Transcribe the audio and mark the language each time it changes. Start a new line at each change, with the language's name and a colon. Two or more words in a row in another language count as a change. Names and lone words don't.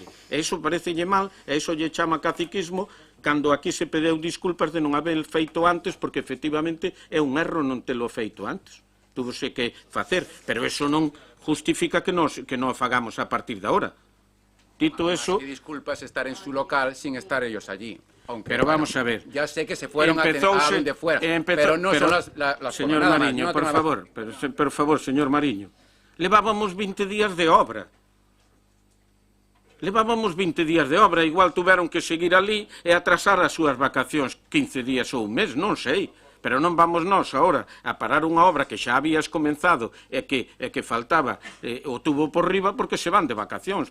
Galician: E iso parecelle mal, e iso lle chama caciquismo, cando aquí se pedeu disculpas de non haber feito antes, porque efectivamente é un erro non telo feito antes. Tuvose que facer, pero iso non justifica que non o fagamos a partir de agora. Dito eso...
Spanish: Que disculpas estar en su local sin estar ellos allí. Aunque, pero vamos a ver. Ya sé que se fueron a de fuera, pero no son las señor Mariño, por favor, señor Mariño.
Galician: Levábamos 20 días de obra. Igual tuveron que seguir ali e atrasar as súas vacacións 15 días ou un mes, non sei. Pero non vamos nós agora a parar unha obra que xa habías comenzado e que faltaba o tubo por riba porque se van de vacacións.